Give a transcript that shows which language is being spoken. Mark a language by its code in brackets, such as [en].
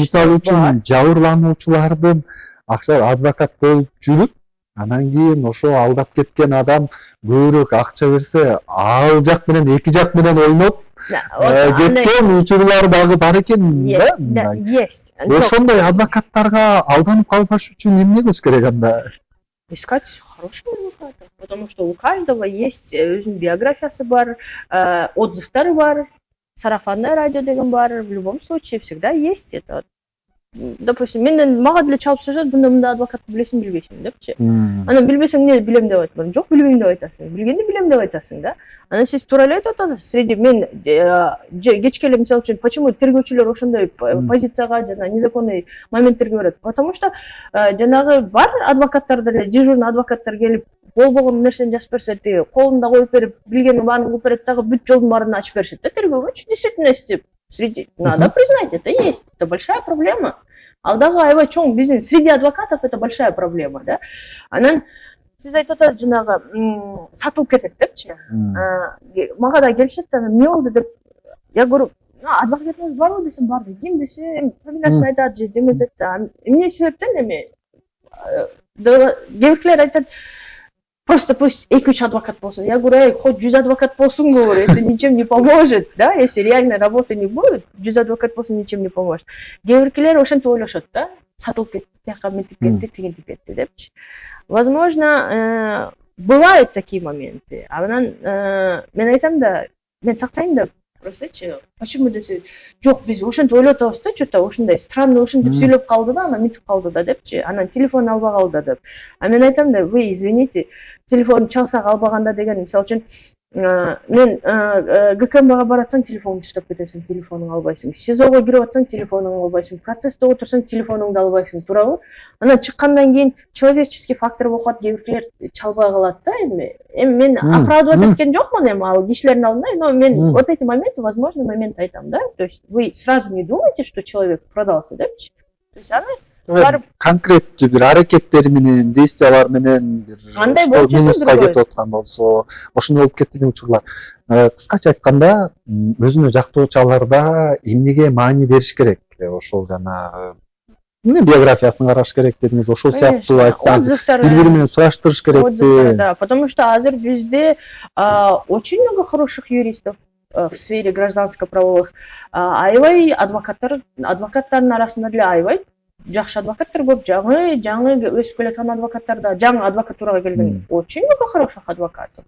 [ky] Мисалы үчүн жабырлануучулардын адвокат болуп жүрүп, анан кийин ошо алдап кеткен адам көбүрөөк акча берсе, ал жак менен эки жак менен ойноп кеткен учурлар дагы бар экен да. [ru] Есть. [ky] Ошондой адвокаттарга алданып калбаш үчүн эмне кылыш керек анда? [ru] Искать хорошего адвоката, потому что у каждого есть [ky] өзүнүн биографиясы бар, отзывтары бар, [ru] сарафанное радио деген бар, в любом случае всегда есть это. [ky] Допустим, мага деле чалып сүрөт, мындай адвокатты билесиң, билбейсиң депчи. Анан билбесең эмне билем деп айтпайсың, жок билбейм деп айтасың, билгенди билем деп айтасың да. Анан сиз туура эле айтып атасыз, среди мен кечке эле мисалы үчүн [ru] почему [ky] тергөөчүлөр ошондой позицияга жана незаконный моменттерге барат? Потому что жанагы бар адвокаттар деле, дежурный адвокаттар келип болбогон нерсени жазып берсе, тиги колунда коюп берип, билгенин баарын кылып берет дагы бүт жолдун баарын ачып беришет да тергөөгөчү. [ru] Действительно есть. Среди, надо признать, это есть, это большая проблема. [ky] Алдағы аябай чоң бизнес, [ru] среди адвокатов это большая проблема, да. [ky] Анан сиз айтып атасыз жанагы сатылып кетет депчи. Мага да келишет, эмне болду деп. [ru] Я говорю, [ky] адвокатыңыз барбы десем, бар дейт. Ким десем, фамилиясын айтат же демесет. Эмне себептен эми? Девушкалар айтат, [ru] просто пусть [ky] 2-3 адвокат болсын. [ru] Я говорю, хоть 100 [ky] адвокат болсын, [ru] говорю, это ничем не поможет, да, если реально работы не будет, 100 адвокат болсын, ничем не поможет. [ky] Девушкалар ошентип ойлошот, да, сатылып кетти, тияка мынтип кетти, тигинтип кетти депчи. [ru] Возможно, бывают такие моменты. [ky] Анан мен айтам да, мен тактайм да, простычы, почему десе, жок, биз ошентип ойлоп атабыз да, [ru] что-то [ky] ушундай странно ушинтип сүйлөп калды да, анан мынтип калды да депчи, анан телефон албай калды деп. А мен айтам да, [ru] вы извините, [ky] телефон чалсак албаганда деген, мисалы үчүн, мен ГКМга баратсаң телефонуңду таштап кетесиң, телефонуңду албайсың. СИЗОго кирип атсаң телефонуңду албайсың, процессте отурсаң телефонуңду албайсың, туурабы? Анан чыккандан кийин [ru] человеческий фактор [ky] болуп калат, кээ чалбай калат да эми. Эми мен оправдывать эткен жокмун эми ал кишилердин алдында, но мен [ru] вот эти моменты, возможно, [ky] момент айтам, да? [ru] То есть вы сразу не думаете, что человек продался, депчи? То есть аны [ky] конкреттүү бир аракеттери менен, действиялар менен бир минуска кетип аткан болсо, ошондой болуп кетти деген учурлар. Кыскача айтканда, өзүнө жактоочуларда эмнеге маани бериш керек? Ошол жанагы биографиясын караш керек дедиңиз, ошол сыяктуу айтсаңыз, бири-бири менен сураштырыш керекпи? [ru] Да, потому что [ky] азыр бизде [ru] очень много хороших юристов в сфере гражданско-правовых. [ky] Аябай адвокаттардын арасында деле аябай жакшы адвокаттар көп, жаңы өсүп келаткан адвокаттар да, жаңы адвокатурага келген [ru] очень много хороших адвокатов.